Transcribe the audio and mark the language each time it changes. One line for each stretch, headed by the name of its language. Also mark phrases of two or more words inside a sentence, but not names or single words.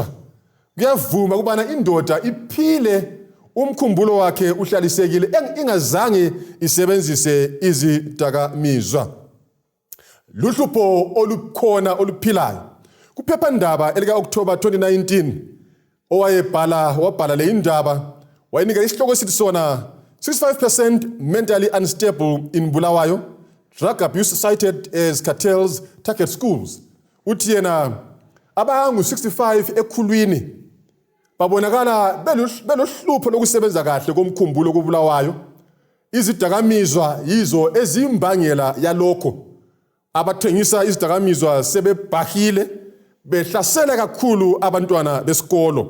North Ndebele: Kuyavuma ukubana indoda iphile umkhumbulo wakhe uhlalisekile ingazange isebenzise izidakamizwa. Luhlupho olukhona oluphilayo. Kuphephandaba elika October 2019 wabhala le indaba wayinika isihloko esithi sona
English: 65% mentally unstable in Bulawayo, drug abuse cited as cartels target schools.
North Ndebele: Uthi yena abangu 65 ekhulwini babonakala belohlupho lokusebenza kahle komkhumbulo kobulawayo izidakamizwa yizo ezimbangela yalokho. Abathengisa izidakamizwa sebebhahile behlasela kakhulu abantwana besikolo.